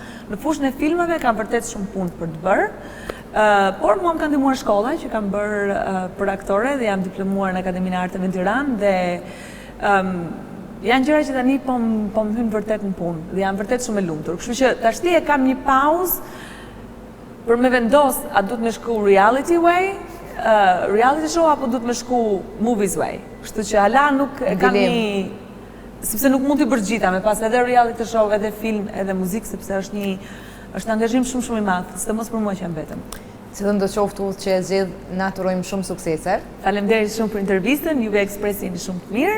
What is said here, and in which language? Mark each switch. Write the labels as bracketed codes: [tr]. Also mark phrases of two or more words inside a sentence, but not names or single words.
[sq] Në fushën e filmave kam vërtet shumë punë për të bërë. Por mua më kanë ndihmuar shkolla që kam bërë për aktore dhe jam diplomuar në Akademinë e Arteve në Tiranë dhe janë gjëra që tani po më hynë vërtet në punë dhe jam vërtet shumë e lumtur. Kështu që tashti e kam një pauzë për me vendos a duhet me shku [en] reality way, reality show [sq] apo duhet me shku [en] movies way. [sq] Kështu që hala nuk e kam një, sepse nuk mund t'i bërë gjitha, me pas edhe [en] reality show, [sq] edhe film, edhe muzikë, sepse është angazhim shumë i madh, sidomos për mua që jam vetëm. Cilën do qoftu që e zgjedh, na të urojmë shumë suksese. Faleminderit shumë për intervistën, juve ekspresi jeni shumë të mirë.